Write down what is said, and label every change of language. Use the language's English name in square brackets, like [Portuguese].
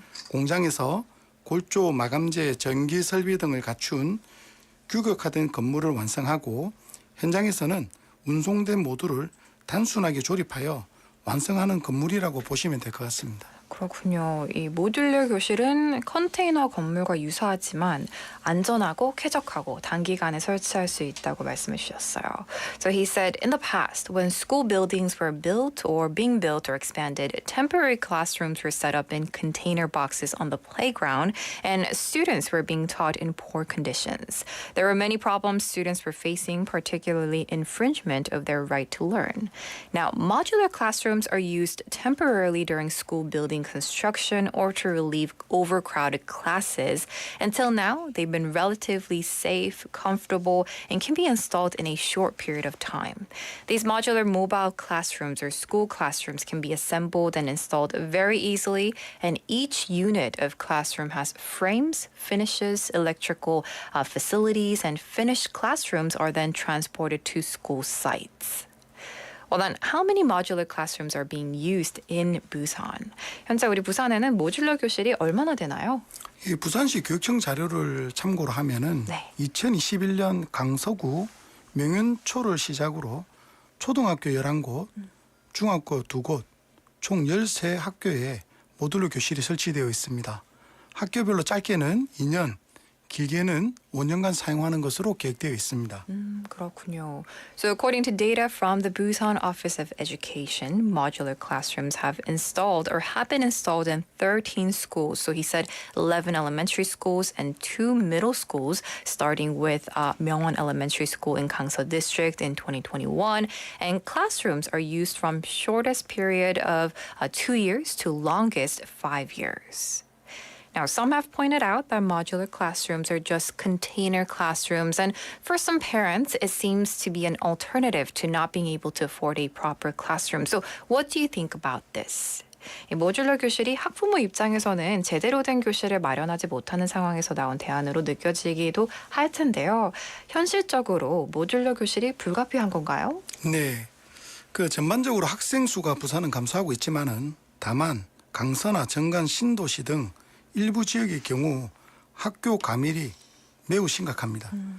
[Korean] 공장에서 골조, 마감재, 전기 설비 등을 갖춘 규격화된 건물을 완성하고 현장에서는 운송된 모듈을 단순하게 조립하여 완성하는 건물이라고 보시면 될 것 같습니다. 그렇군요. 이 모듈러 교실은 컨테이너 건물과 유사하지만 안전하고 쾌적하고 단기간에 설치할 수 있다고 말씀해 주셨어요. [English] So he said, in the past, when school buildings were built or being built or expanded, temporary classrooms were set up in container boxes on the playground, and students were being taught in poor conditions. There were many problems students were facing, particularly infringement of their right to learn. Now, modular classrooms are used temporarily during school building construction or to relieve overcrowded classes. Until now, they've been relatively safe, comfortable, and can be installed in a short period of time. These modular mobile classrooms or school classrooms can be assembled and installed very easily, and each unit of classroom has frames, finishes, electrical facilities, and finished classrooms are then transported to school sites. Well, then, how many modular classrooms are being used in Busan? [Korean] 현재 우리 부산에는 모듈러 교실이 얼마나 되나요? 이 부산시 교육청 자료를 참고로 하면은 네. 2021년 강서구 명윤초를 시작으로 초등학교 11곳, 중학교 2곳, 총 13학교에 모듈러 교실이 설치되어 있습니다. 학교별로 짧게는 2년, 길게는 5년간 사용하는 것으로 계획되어 있습니다. 그렇군요. [English] So according to data from the Busan Office of Education, modular classrooms have been installed in 13 schools. So he said 11 elementary schools and 2 middle schools, starting with Myeongwon Elementary School in Gangso District in 2021. And classrooms are used from shortest period of 2 years to longest 5 years. Now, some have pointed out that modular classrooms are just container classrooms, and for some parents, it seems to be an alternative to not being able to afford a proper classroom. So, what do you think about this? [Korean] 이 모듈러 교실이 학부모 입장에서는 제대로 된 교실을 마련하지 못하는 상황에서 나온 대안으로 느껴지기도 할 텐데요. 현실적으로 모듈러 교실이 불가피한 건가요? 네, 전반적으로 학생 수가 부산은 감소하고 있지만은 다만 강서나 정관 신도시 등 일부 지역의 경우 학교 과밀이 매우 심각합니다.